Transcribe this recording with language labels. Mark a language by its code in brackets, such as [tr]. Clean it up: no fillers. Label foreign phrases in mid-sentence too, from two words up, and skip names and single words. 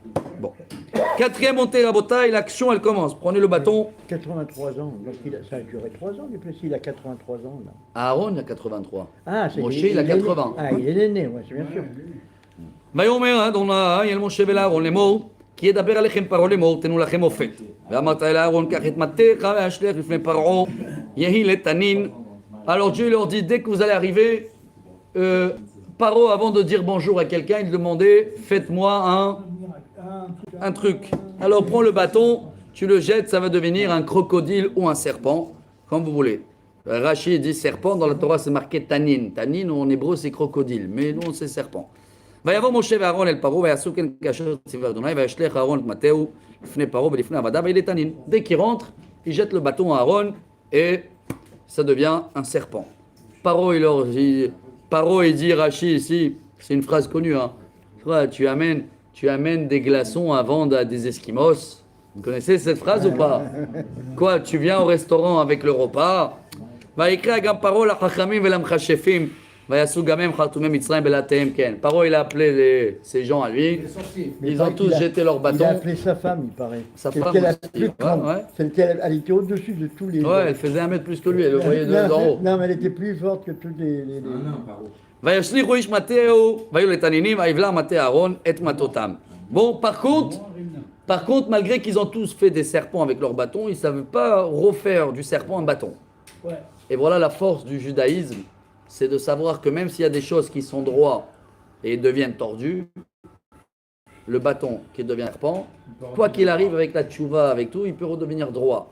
[fr] Bon. Quatrième montée à Botaï, l'action elle commence. Prenez le bâton. 83 ans, donc ça a duré 3 ans, du plus il a 83 ans là. Aaron il a 83. Ah, c'est Moshe il a 80. Ah, il est né, ouais, c'est bien sûr. [he] ויאמר אדוני אל משה ולאהרון לאמור כי ידבר עליכם פרעה לאמור תנו לכם מופת ואמרת אל אהרון קח את מטך והשלך לפני פרעה יהי לתנין. [fr] Alors Dieu leur dit dès que vous allez arriver, Paro avant de dire bonjour à quelqu'un il demandait faites-moi un truc. Alors prends le bâton, tu le jettes, ça va devenir un crocodile ou un serpent comme vous voulez. Rachid dit serpent, dans la Torah c'est marqué tanin. Tanin en hébreu c'est crocodile, mais nous c'est serpent. [he] ויבוא משה ואהרון אל פרעה ויעשו כן כאשר ציווה אדוני וישלך אהרון את מטהו לפני פרעה ולפני עבדיו ויהי לתנין. [fr] Dès qu'il rentre, il jette le bâton à Aaron et ça devient un serpent. Paro il leur dit, il dit Rachi ici, c'est une phrase connue, hein. Tu amènes des glaçons à vendre à des Esquimaux. Vous connaissez cette phrase ou pas? Quoi, tu viens au restaurant avec le repas? [he] ויקרא גם פרעה לחכמים ולמכשפים ויעשו גם הם חרטומי מצרים בלעתיהם כן. [fr] פרעה il a appelé ces gens à lui, ils ont tous jeté leur bâton. Il a appelé sa femme, il paraît. Sa C'est femme qu'elle a aussi, plus grande. ouais. C'est qu'elle elle était au-dessus de tous les. Ouais, elle faisait 1 mètre plus que lui, elle le voyait d'en haut. Non, mais elle était plus forte que tous les. [he] וישליכו איש מטהו והיו לתנינים ויבלע מטה אהרון את מטותם. [fr] Bon, par contre, malgré qu'ils ont tous fait des serpents avec leur bâton, ils ne savent pas refaire du serpent un bâton. Ouais. Et voilà la force du judaïsme, c'est de savoir que même s'il y a des choses qui sont droites et deviennent tordues, le bâton qui devient serpent, quoi qu'il arrive avec la tchouva, avec tout, il peut redevenir droit.